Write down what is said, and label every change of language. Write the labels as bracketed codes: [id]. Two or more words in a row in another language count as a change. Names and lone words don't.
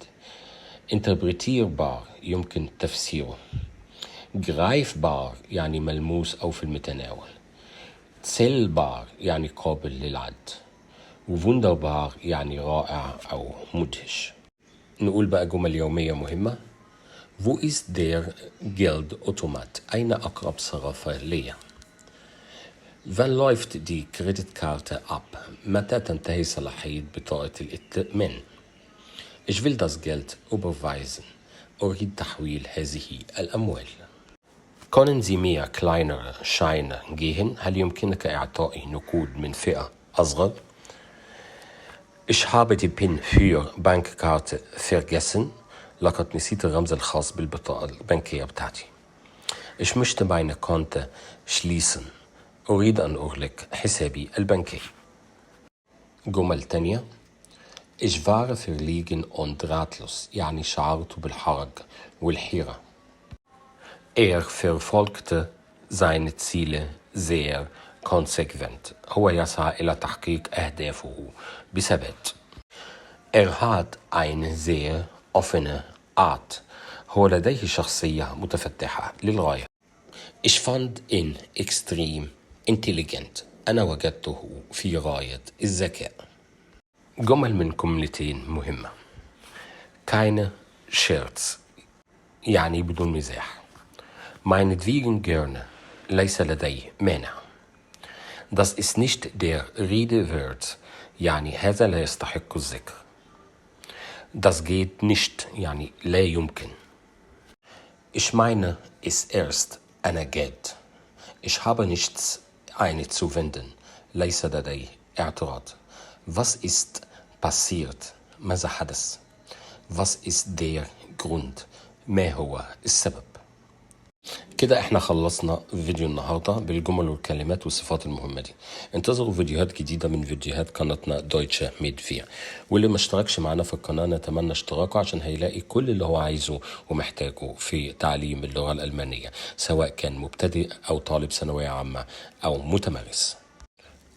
[ar] interpretierbar يمكن تفسيره. greifbar يعني ملموس أو في المتناول. zählbar يعني قابل للعد. wunderbar يعني رائع أو مدهش. نقول بقى جمل يومية مهمة. [de] Wo ist der Geldautomat? [ar] أين أقرب صرافة لي؟ [de] Wann läuft die Kreditkarte ab? [ar] متى تنتهي صلاحية بطاقة الائتمان؟ [de] Ich will das Geld überweisen. [ar] أريد تحويل هذه الأموال. [de] Können Sie mir kleinere Scheine geben? [ar] هل يمكنك إعطائي نقود من فئة أصغر؟ [de] Ich habe die PIN für Bankkarte vergessen. [ar] لقد نسيت الرمز الخاص بالبطاقة البنكية بتاعتي. [de] Ich möchte meine Konto schließen. [ar] أريد أن أغلق حسابي البنكي. جمل تانية. [de] Ich war verlegen und ratlos [ar] يعني شعرت بالحرج والحيرة. [de] Verfolgte seine Ziele sehr konsequent. [ar] هو يسعى إلى تحقيق أهدافه بثبات. [de] hat eine sehr offene Art. [ar] هو لديه شخصية متفتحة للغاية. [de] Ich fand ihn extrem intelligent. [ar] أنا وجدته في غاية الذكاء. جمل من جملتين مهمة. [de] keine Scherz [ar] يعني بدون مزاح. [de] meinetwegen gerne [ar] ليس لدي مانع. [de] Das ist nicht der Rede wert [ar] يعني هذا لا يستحق الذكر. [de] Das geht nicht [ar] يعني لا يمكن. [de] Ich meine es erst [ar] أنا جاد. [de] Ich habe nichts einzuwenden [ar] ليس لدي اعتراض. [de] Was ist passiert [ar] ماذا حدث. [de] Was ist der Grund [ar] ما هو السبب. كده احنا خلصنا فيديو النهاردة بالجمل والكلمات والصفات المهمة دي. انتظروا فيديوهات جديدة من فيديوهات قناتنا دويتشه ميد فيا. واللي ما اشتركش معنا في القناة نتمنى اشتراكه عشان هيلاقي كل اللي هو عايزه ومحتاجه في تعليم اللغة الألمانية، سواء كان مبتدئ أو طالب ثانوية عامة أو متمرس.